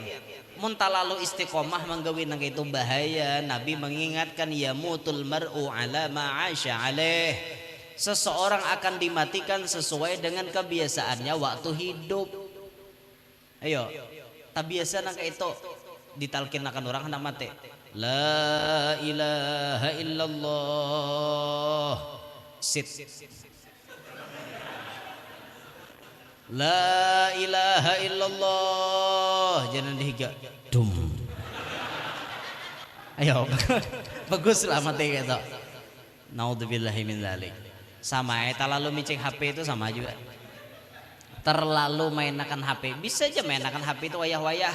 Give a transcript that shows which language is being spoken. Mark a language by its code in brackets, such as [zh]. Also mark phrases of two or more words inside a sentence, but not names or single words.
[bjn] Mun talalu istiqomah manggawi nang itu bahaya. Nabi mengingatkan [ar] يموت المرء على ما عاش عليه. [id] Seseorang akan dimatikan sesuai dengan kebiasaannya waktu hidup. [bjn] Ayo, tabiasa nang itu ditalkin akan orang hendak mati. [ar] لا إله إلا الله. Sit. لا إله إلا الله. [bjn] Jangan dihiga. Dum. Ayo, baguslah mati gitu. [ar] نعوذ بالله من ذلك. [bjn] Sama terlalu micing HP itu sama juga. Terlalu mainakan HP. Bisa aja mainakan HP itu wayah-wayah.